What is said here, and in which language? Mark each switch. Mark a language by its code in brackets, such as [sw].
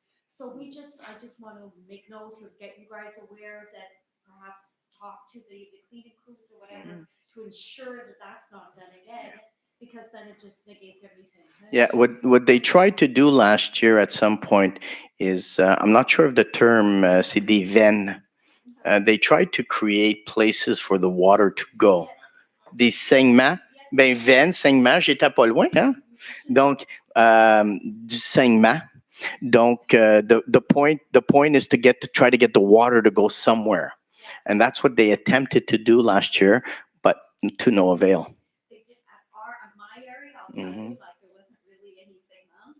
[en] So I just want to make note or get you guys aware that perhaps talk to the cleaning crews or whatever to ensure that that's not done again, because then it just negates everything. Yeah, what they tried to do last year at some point is, I'm not sure of the term, [fr] c'est des veines. [en] They tried to create places for the water to go. [fr] Des saignements. Ben, veines, saignements, j'étais pas loin, hein? Donc, du saignement. [en] Donc, the point is to try to get the water to go somewhere. And that's what they attempted to do last year, but to no avail. They did at my area, I'll tell you, like there wasn't really any Séance.